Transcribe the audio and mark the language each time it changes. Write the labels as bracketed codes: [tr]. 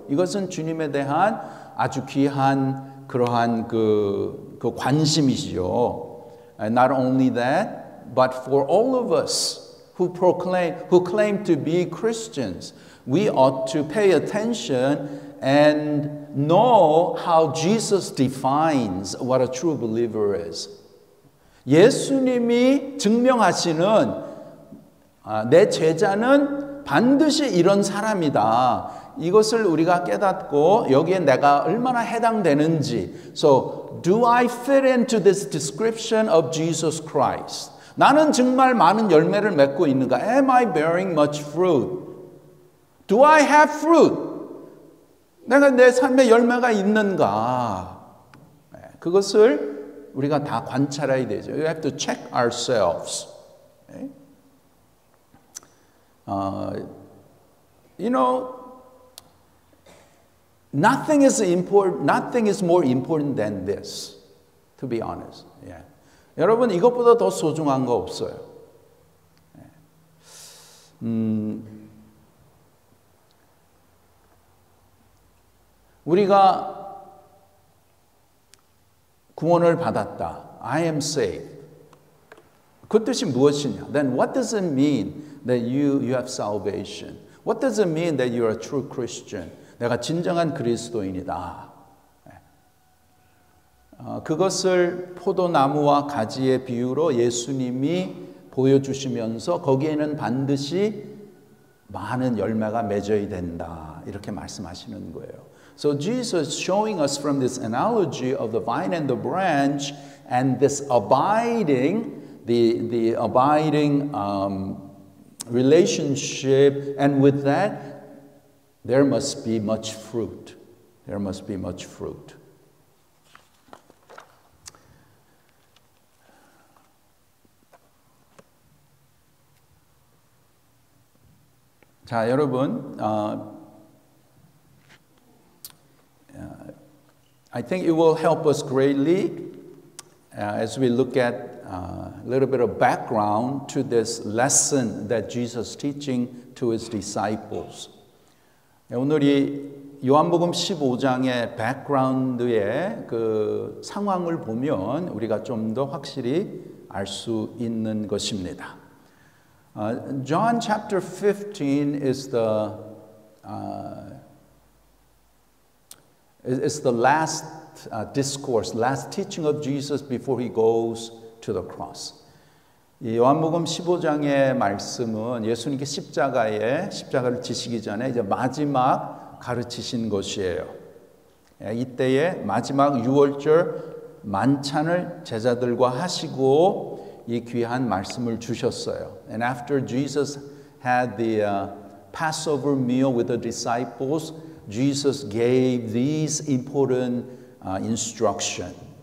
[ko] 이것은 주님에 대한 아주 귀한 그러한 그 관심이시죠. [en] And not only that, but for all of us who claim to be Christians, we ought to pay attention and know how Jesus defines what a true believer is. [ko] 예수님이 증명하시는 내 제자는 반드시 이런 사람이다. 이것을 우리가 깨닫고 여기에 내가 얼마나 해당되는지. [en] So, do I fit into this description of Jesus Christ? [ko] 나는 정말 많은 열매를 맺고 있는가? [en] Am I bearing much fruit? Do I have fruit? [ko] 내가 내 삶에 열매가 있는가? 그것을 우리가 다 관찰해야 되죠. [en] We have to check ourselves. You know, nothing is more important than this, to be honest. Yeah. [ko] 여러분, 이것보다 더 소중한 거 없어요. 우리가 구원을 받았다. [en] I am saved. [ko] 그 뜻이 무엇이냐? [en] Then what does it mean that you have salvation? What does it mean that you are a true Christian? [ko] 내가 진정한 그리스도인이다. 그것을 포도나무와 가지의 비유로 예수님이 보여주시면서 거기에는 반드시 많은 열매가 맺어야 된다. 이렇게 말씀하시는 거예요. [en] So Jesus showing us from this analogy of the vine and the branch and this abiding, the abiding relationship, and with that, there must be much fruit. There must be much fruit. [ko] 자, 여러분, [en] I think it will help us greatly as we look at a little bit of background to this lesson that Jesus is teaching to his disciples. [ko] 오늘 이 요한복음 15장의 background의 그 상황을 보면 우리가 좀 더 확실히 알 수 있는 것입니다. [en] John chapter 15 is the last discourse, last teaching of Jesus before he goes to the cross. [ko] 이 요한복음 15장의 말씀은 예수님께 십자가를 지시기 전에 이제 마지막 가르치신 것이에요. 이때에 마지막 유월절 만찬을 제자들과 하시고 이 귀한 말씀을 주셨어요. [en] And after Jesus had the Passover meal with the disciples, Jesus gave these important instruction.